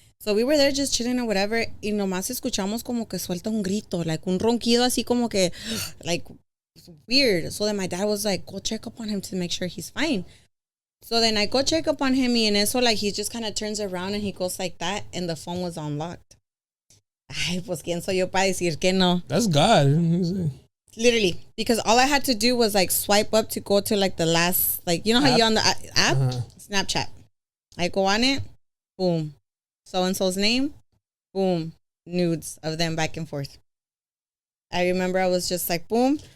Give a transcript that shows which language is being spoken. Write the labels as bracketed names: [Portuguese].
[English] So we were there just chilling or whatever, [Spanish] y nomás escuchamos como que suelta un grito, like un ronquido así como que, [English] like, weird. So then my dad was like, go check up on him to make sure he's fine. So then I go check up on him, [Spanish] y en eso, [English] like, he just kind of turns around and he goes like that, and the phone was unlocked. [Spanish] Ay, pues, ¿quién soy yo para decir que no? [English] That's God. Literally, because all I had to do was, like, swipe up to go to, like, the last, like, you know how you're on the app? Snapchat. I go on it, boom. So-and-so's name, boom. Nudes of them back and forth. I remember I was just like, boom.